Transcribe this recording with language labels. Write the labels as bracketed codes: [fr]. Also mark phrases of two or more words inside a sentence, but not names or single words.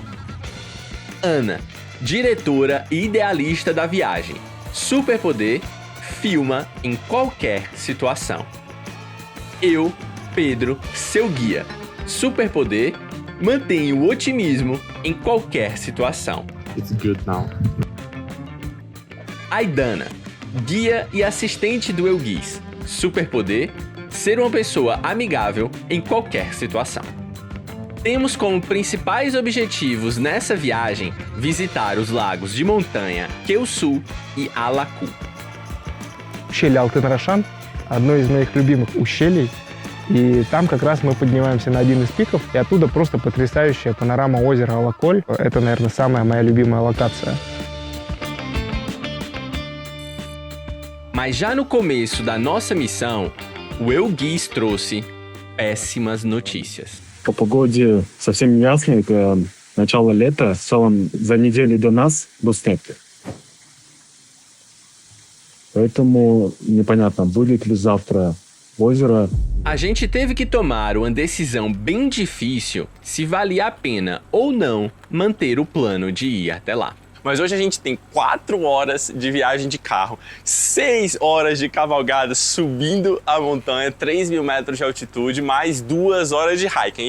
[pt] Ana, diretora e idealista da viagem. Superpoder, filma em qualquer situação. Eu, Pedro, seu guia. Superpoder, mantenho o otimismo em qualquer situação. [en] It's good now. [pt] Aidana, guia e assistente do Eugis. Superpoder, ser uma pessoa amigável em qualquer situação. Temos como principais objetivos nessa viagem visitar os lagos de montanha Кеусу и Алаку. [ru] Ущелье Алтын-Рашан – одно из моих любимых ущелий, и там как раз мы поднимаемся на один из пиков, и оттуда просто потрясающая панорама озера Алаколь. Это, наверное, самая моя любимая локация. [pt] Mas já no começo da nossa missão, o Eugis trouxe péssimas notícias. [ru] По погоде совсем не ясно, это начало лета, в целом за неделю до нас был снег. Поэтому непонятно, будет ли завтра озеро. [pt] A gente teve que tomar uma decisão bem difícil se valia a pena ou não manter o plano de ir até lá. Mas hoje a gente tem 4 horas de viagem de carro, 6 horas de cavalgada subindo a montanha, 3.000 metros de altitude, mais 2 horas de hiking.